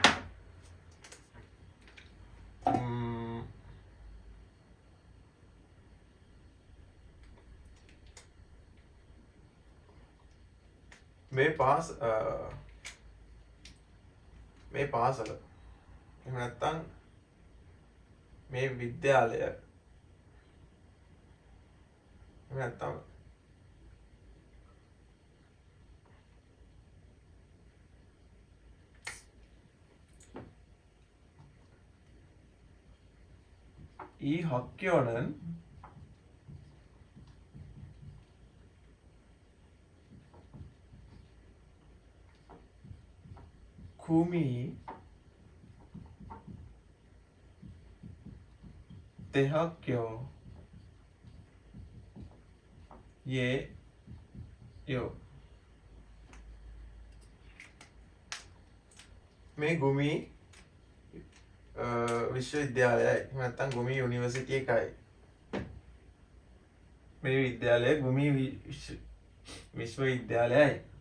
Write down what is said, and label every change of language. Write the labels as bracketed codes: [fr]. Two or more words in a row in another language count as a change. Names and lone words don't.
[si] මේ පාසල එහෙම නැත්නම් මේ විද්‍යාලය එහෙම [ko] නැත්නම් 이 학교는 구미 대학교예요. [si] මේ ගුමි විශ්වවිද්‍යාලයයි නැත්නම් ගුමි යුනිවර්සිටි එකයි. මේ විද්‍යාලය ගුමි විශ්වවිද්‍යාලයයි.